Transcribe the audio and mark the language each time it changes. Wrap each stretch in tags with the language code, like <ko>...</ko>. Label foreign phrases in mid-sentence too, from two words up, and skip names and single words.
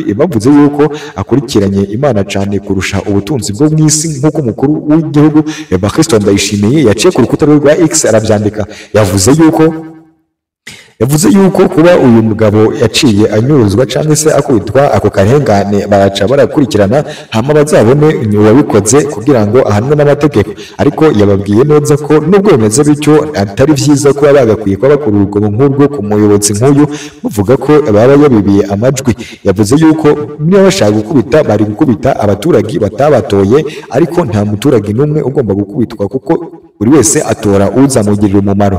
<rn>Bavuze yuko akurikiranye Imana cyane kurusha ubutunzi bwo mu isi nk'uko umukuru w'igihugu Bakristo Ndayishimiye yaciye ku rukuta rwa X arabyandika. Yavuze yuko kuba uyu mugabo yaciye anyuruzwa cyangwa se akubitwa ako karengane baraca barakurikirana hama bazabone uwabikoze kugira ngo ahanwe n'amategeko, ariko yababwiye neza ko nubwo bimeze bityo atari byiza kuba bagakwiye kuba bakora urugomo nk'urwo ku muyobozi nk'uyu bavuga ko baba yabibiye amajwi. Yavuze yuko niba bashaka gukubita bari gukubita abaturage batabatoye, ariko nta muturage n'umwe ugomba gukubitwa kuko buri wese atora uzamugirira umumaro.</rn>